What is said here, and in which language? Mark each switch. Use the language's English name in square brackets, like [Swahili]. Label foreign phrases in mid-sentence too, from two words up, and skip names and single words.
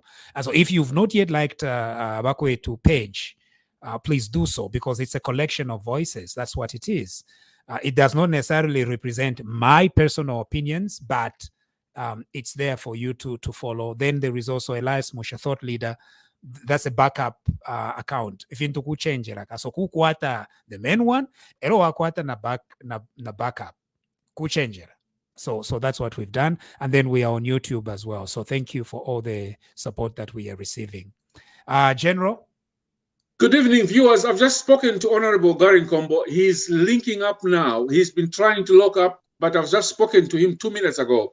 [English] And so if you've not yet liked Backway 2 page, please do so, because it's a collection of voices. That's what it is. It does not necessarily represent my personal opinions, but it's there for you to follow. Then there is also Elias Musha, thought leader. That's a backup account. If you to change like [Bemba] so kukwata [English] the main one, [Bemba] ero wakwata na backup kuchange. [English] So that's what we've done, and then we are on YouTube as well. So thank you for all the support that we are receiving. General. Good evening, viewers. I've just spoken to Honorable Garin Combo. He's linking up now. He's been trying to lock up, but I've just spoken to him 2 minutes ago.